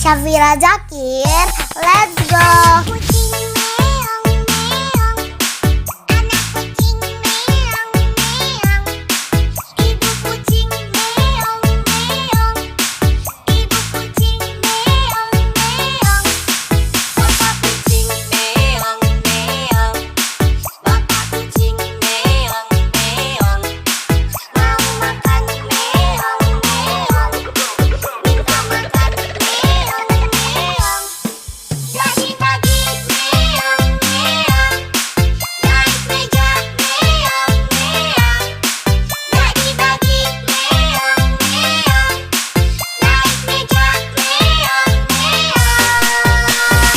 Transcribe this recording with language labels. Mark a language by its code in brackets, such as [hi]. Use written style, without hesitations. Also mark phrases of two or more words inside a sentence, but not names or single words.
[en] Syafira Zakir, let's go. [id] Kucing meong meong, anak kucing meong meong, ibu kucing meong meong, ibu kucing meong meong, Papa kucing meong meong, Bapak kucing meong meong, mau makan meong meong, minta makan meong meong, pagi-pagi meong meong, naik meja meong meong, pagi-pagi meong meong, naik meja meong meong.